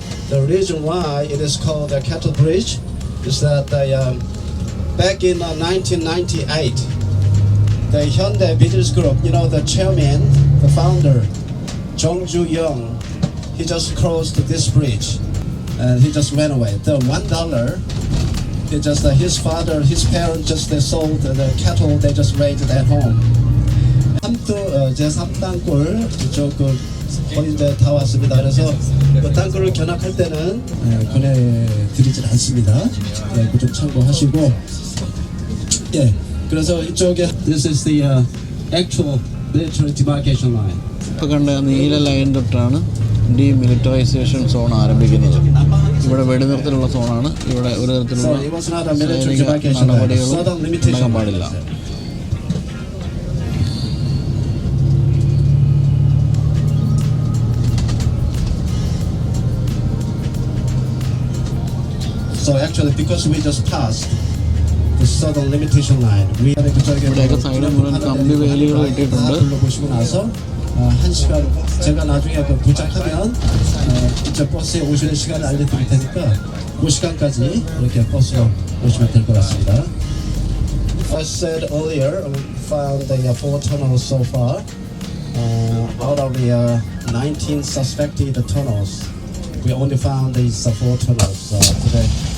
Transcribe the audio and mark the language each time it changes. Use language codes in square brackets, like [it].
[en] The reason why it is called the Cattle Bridge is that back in 1998, the Hyundai Business Group, the chairman, the founder, Jung Ju-young, he just crossed this bridge and he just went away. The $1, he just his father, his parents just sold the cattle they just raised at home. [ko] 제 3땅굴 이쪽 거의 이제 다 왔습니다. 그래서 그 땅굴을 견학할 때는 보내드리진 않습니다. 네, 그 좀 참고하시고. 예, 그래서 이쪽에 [en] this is the actual military demarcation line. [ml] ഇപ്പോൾ കണ്ട നീല line തൊട്ടാണ് ഡീമിലിറ്ററൈസേഷൻ zone ആരംഭിക്കുന്നത്. ഇവിടെ വെടിനിർത്തലുള്ള സോണാണ്. ഇവിടെ ഒരു തരത്തിലുള്ള സൈനിക നടപടികളും ഉണ്ടാകാൻ പാടില്ല. [en] So actually, because we just passed the southern limitation line, [ml] ഇവിടെയൊക്കെ സൈഡിൽ മുഴുവൻ കമ്പി വേലികൾ ഇട്ടിട്ടുണ്ട്. [ko] 보시고 나서 1시간 제가 나중에 도착하면 이제 버스에 오시는 시간을 알려드릴 테니까 그 시간까지 이렇게 버스로 오시면 될 것 같습니다. [en] As said earlier, we found the 4 tunnels so far. Out of the 19 suspected tunnels, we only found these 4 tunnels today.